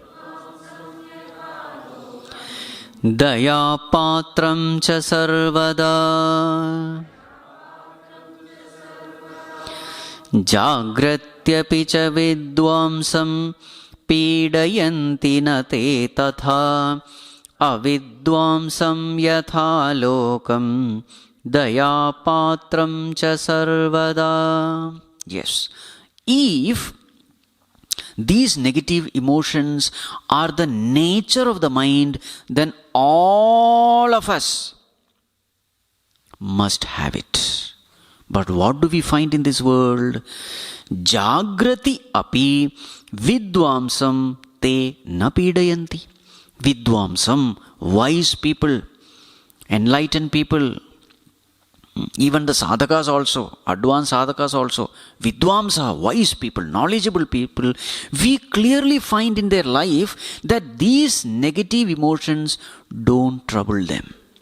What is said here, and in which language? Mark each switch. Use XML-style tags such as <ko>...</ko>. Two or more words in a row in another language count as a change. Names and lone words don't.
<sa>दया पात्रं च सर्वदा जाग्रत्यपि च विद्वांसं पीडयन्ति न ते तथा अविद्वांसं यथा लोकं दया पात्रं च सर्वदा.</sa> <en>Yes, if these negative emotions are the nature of the mind, then all of us must have it. But what do we find in this world?</en> <sa>जाग्रति अपि विद्वांसं ते न पीडयन्ति. Vidvamsam,</sa> <en>wise people, enlightened people, even the sadhakas also, advanced sadhakas also, vidvamsa, wise people, knowledgeable people, we clearly find in their life that these negative emotions don't trouble them.</en>